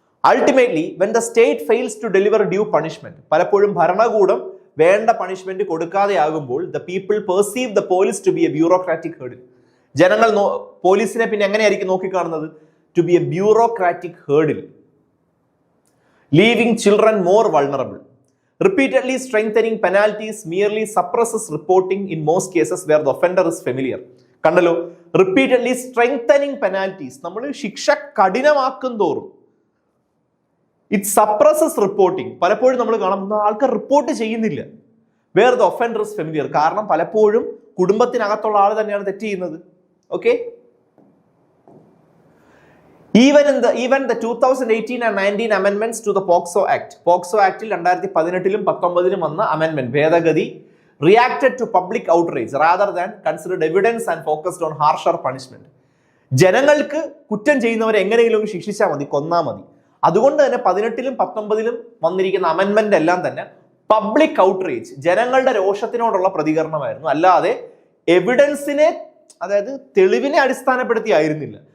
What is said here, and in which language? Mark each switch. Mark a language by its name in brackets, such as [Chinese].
[English] ultimately when the state fails to deliver due punishment, [Malayalam] പലപ്പോഴും ഭരണകൂടം വേണ്ട പണിഷ്മെന്റ് കൊടുക്കാതെ ആകുമ്പോൾ [English] The people perceive the police to be a bureaucratic hurdle. [Malayalam] ജനങ്ങൾ പോലീസിനെ പിന്നെ എങ്ങനെയായിരിക്കും നോക്കിക്കാണുന്നത്? [English] To be a bureaucratic hurdle, leaving children more vulnerable. Repeatedly strengthening penalties merely suppresses reporting in most cases where the offender is familiar. കണ്ടല്ലോ, repeatedly strengthening penalties, [Malayalam] നമ്മൾ ശിക്ഷ കഠിനമാക്കും തോറും [English] It suppresses reporting. [Malayalam] പലപ്പോഴും നമ്മൾ കാണുന്ന ആൾക്കാർ റിപ്പോർട്ട് ചെയ്യുന്നില്ല, [English] Where the offender is familiar. [Malayalam] കാരണം പലപ്പോഴും കുടുംബത്തിനകത്തുള്ള ആൾ തന്നെയാണ് തെറ്റ് ചെയ്യുന്നത്. [English] Okay, Even the 2018 and 19 amendments to the POCSO Act. POCSO Act [Malayalam] 2018-ലും 19-ലും വന്ന [English] amendment, ഭേദഗതി, reacted to public outrage rather than considered evidence and focused on harsher punishment. [Malayalam] ജനങ്ങൾക്ക് കുറ്റം ചെയ്യുന്നവരെ എങ്ങനെയെങ്കിലും ശിക്ഷിച്ചാൽ മതി, കൊന്നാൽ മതി. അതുകൊണ്ട് തന്നെ 18-ലും 19-ലും വന്നിരിക്കുന്ന അമെൻമെന്റ് എല്ലാം തന്നെ പബ്ലിക് ഔട്ട്റേജ്, ജനങ്ങളുടെ രോഷത്തിനോടുള്ള പ്രതികരണമായിരുന്നു, അല്ലാതെ എവിഡൻസിനെ, അതായത് തെളിവിനെ അടിസ്ഥാനപ്പെടുത്തി ആയിരുന്നില്ല.